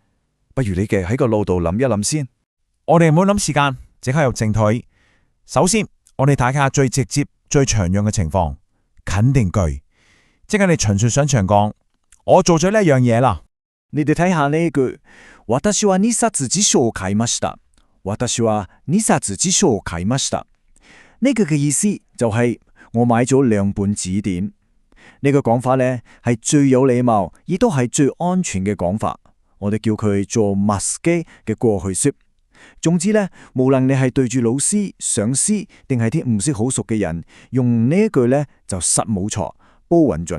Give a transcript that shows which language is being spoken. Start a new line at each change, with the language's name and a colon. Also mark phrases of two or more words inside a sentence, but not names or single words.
Cantonese: 不如你嘅喺個腦度諗一諗先。我哋唔好諗時間，即刻入正題。首先，我哋睇下最直接、最常用嘅情況，肯定句，即係你純粹想長講，我做咗呢一樣嘢啦。你哋睇下呢一句。
Japanese: 私は2冊辞書を買いました。私は2冊辭書を買いました。
Cantonese: 呢句嘅意思就係我買咗2本字典。呢個講法呢係最有禮貌，亦都係最安全嘅講法。我哋叫佢做ます基嘅過去式。總之呢，無論你係對住老師、上司，定係啲唔識好熟嘅人，用呢一句呢就實冇錯，煲穩準。